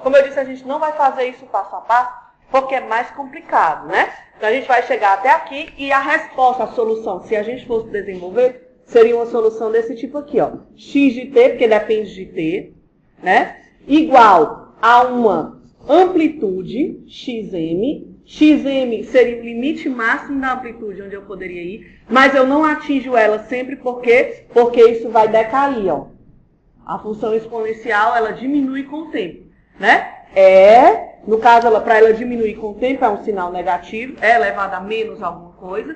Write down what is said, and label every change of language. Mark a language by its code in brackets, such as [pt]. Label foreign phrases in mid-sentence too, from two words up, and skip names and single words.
[pt] Como eu disse, a gente não vai fazer isso passo a passo porque é mais complicado, né? Então a gente vai chegar até aqui e a resposta, a solução, se a gente fosse desenvolver, seria uma solução desse tipo aqui, ó. X de t, porque depende de t, né? Igual a uma amplitude, xm. Xm seria o limite máximo da amplitude onde eu poderia ir, mas eu não atinjo ela sempre porque isso vai decair, ó. A função exponencial, ela diminui com o tempo, né? No caso, para ela diminuir com o tempo, é um sinal negativo, é elevado a menos alguma coisa.